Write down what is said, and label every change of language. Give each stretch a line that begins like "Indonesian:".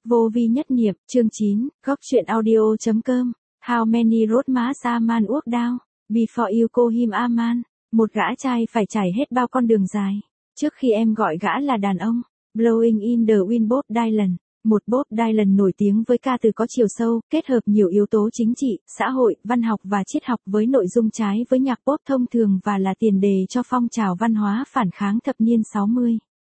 Vietnamese: Vô vi nhất niệm, chương 9, góc truyện audio.com.
English: How many roadmaps a man walked down before you call him a man?
Vietnamese: Một gã trai phải trải hết bao con đường dài trước khi em gọi gã là đàn ông. Blowing in the wind, Bob Dylan. Một Bob Dylan nổi tiếng với ca từ có chiều sâu, kết hợp nhiều yếu tố chính trị, xã hội, văn học và triết học với nội dung trái với nhạc pop thông thường và là tiền đề cho phong trào văn hóa phản kháng thập niên 60.